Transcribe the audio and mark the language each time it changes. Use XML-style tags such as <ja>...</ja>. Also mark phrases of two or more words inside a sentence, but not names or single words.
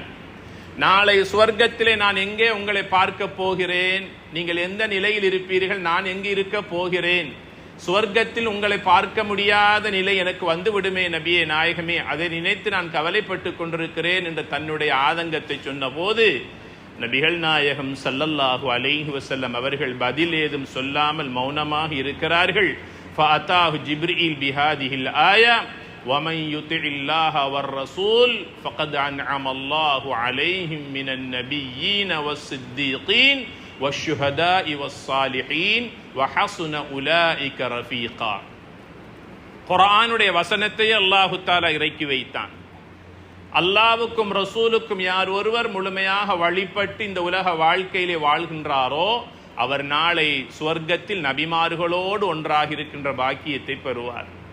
<ta>நாளை சுவர்க்கத்திலே நான் எங்கே உங்களை பார்க்க போகிறேன், நீங்கள் எந்த நிலையில் இருப்பீர்கள், நான் எங்கே இருக்க போகிறேன், சுவர்க்கத்தில் உங்களை பார்க்க முடியாத நிலை எனக்கு வந்து விடுமே நபியே நாயகமே, அதை நினைத்து நான் கவலைப்பட்டு கொண்டிருக்கிறேன் என்று தன்னுடைய ஆதங்கத்தை சொன்ன போது நபிகள் நாயகம்</ta> <ar>صلى الله عليه وسلم</ar> <ta>அவர்கள் பதில் ஏதும் சொல்லாமல் மௌனமாக இருக்கிறார்கள்.</ta> <ar>فأتاه جبريل بهذه الآية وَمَنْ يُطِعِ اللَّهَ وَالرَّسُولَ فَقَدْ أَنْعَمَ اللَّهُ عَلَيْهِمْ مِنَ النَّبِيِّينَ وَالصِّدِّيقِينَ وَالشُّهَدَاءِ وَالصَّالِحِينَ وَحَسُنَ أُولَئِكَ رَفِيقًا.</ar> <ta>குர்ஆனுடைய வசனத்தை</ta> <ar>الله تعالى</ar> <ta>இறக்கி வைத்தான். அல்லாஹ்வுக்கும் ரசூலுக்கும் யார் ஒருவர் முழுமையாக வழிபட்டு இந்த உலக வாழ்க்கையிலே வாழ்கின்றாரோ அவர் நாளை சுவர்க்கத்தில் நபிமார்களோடு ஒன்றாக இருக்கின்ற பாக்கியத்தை பெறுவார்.</ta>